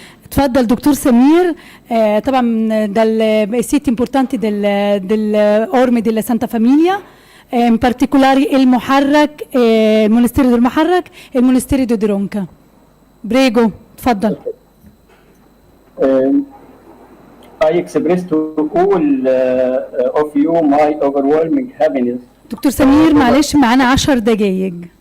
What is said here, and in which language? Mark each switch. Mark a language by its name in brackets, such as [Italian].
[Arabic] تفضل دكتور سمير. طبعا [Italian] dai siti importanti dell'Orme della Santa Famiglia, in particolare il Monastero del Muharrak e il Monastero di Ronca. [Arabic] بريجو تفضل. [English] I express to all of you my overwhelming happiness. [Arabic] دكتور سمير معلش معانا 10 دقايق.